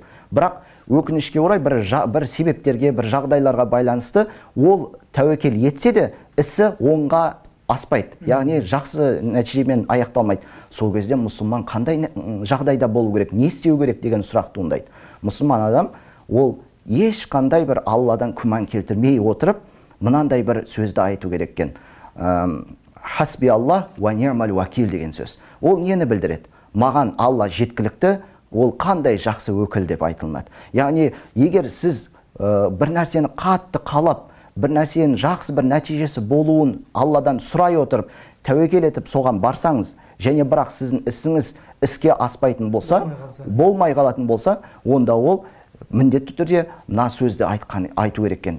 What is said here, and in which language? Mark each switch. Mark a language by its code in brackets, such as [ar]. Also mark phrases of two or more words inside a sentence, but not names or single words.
[kk] Бірақ өкінішке орай бір себептерге, бір жағдайларға байланысты ол тәуекел етсе де, ісі оңға аспайды. Яғни жақсы нәтижемен аяқталмайды. Сол кезде мұсылман қандай жағдайда болу керек, не істеу керек деген сұрақ туындайды. Мұсылман адам ол ешқандай бір Алладан күмән келтірмей отырып, мынандай бір сөзді айту керек екен. [ar] حسبي الله ونعم الوكيل [kk] деген сөз. Ол нені білдіреді? Маған Алла жеткілікті, ол қандай жақсы өкіл деп айтылады. Яғни, егер сіз бір нәрсені қатты қалап, бір нәрсенің жақсы бір нәтижесі болуын Алладан сұрай отырып, тәуекел етіп соған барсаңыз, және бірақ сіздің ісіңіз іске аспайтын болса, болмай қалатын болса, онда ол міндетті түрде мына сөзді айту керек екен.